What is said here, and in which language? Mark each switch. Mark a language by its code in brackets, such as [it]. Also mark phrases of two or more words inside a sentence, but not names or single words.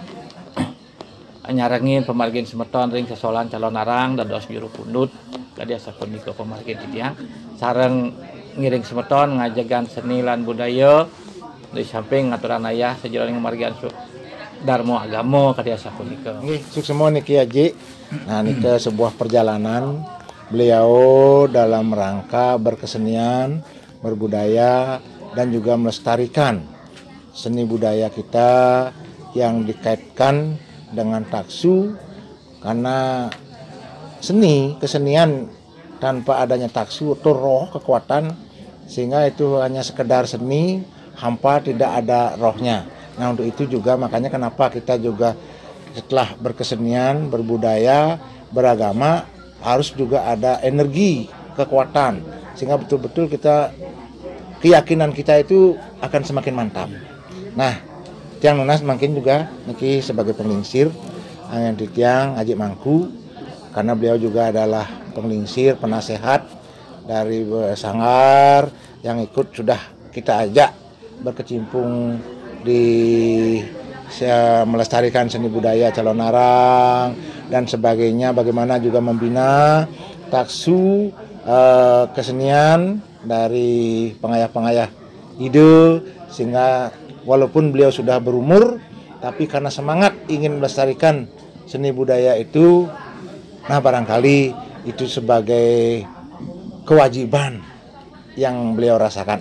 [ban] nyarengin pemargin semeton ring sesolan calon arang dados juru pundut kadia sakon niko pemargin titiang sareng ngiring semeton ngajagan seni lan budaya di samping ngaturan ayah sejalan pemargin darmo agamo kadia sakon niko. Nggih, suksema niki Aji. [id] Nah, niki sebuah perjalanan beliau dalam rangka berkesenian, berbudaya dan juga melestarikan seni budaya kita yang dikaitkan dengan taksu, karena kesenian tanpa adanya taksu itu roh kekuatan, sehingga itu hanya sekedar seni hampa tidak ada rohnya. Nah untuk itu juga makanya kenapa kita juga setelah berkesenian, berbudaya, beragama harus juga ada energi kekuatan, sehingga betul-betul keyakinan kita itu akan semakin mantap. Nah [ban] tiang nunas [id] makin juga niki sebagai penglingsir yang titiang Aji Mangku, karena beliau juga adalah penglingsir, penasehat dari Sanggar yang ikut sudah kita ajak berkecimpung di melestarikan seni budaya calon arang dan sebagainya, bagaimana juga membina taksu kesenian dari pengayah-pengayah ide, sehingga walaupun beliau sudah berumur tapi karena semangat ingin melestarikan seni budaya itu, nah barangkali itu sebagai kewajiban yang beliau rasakan.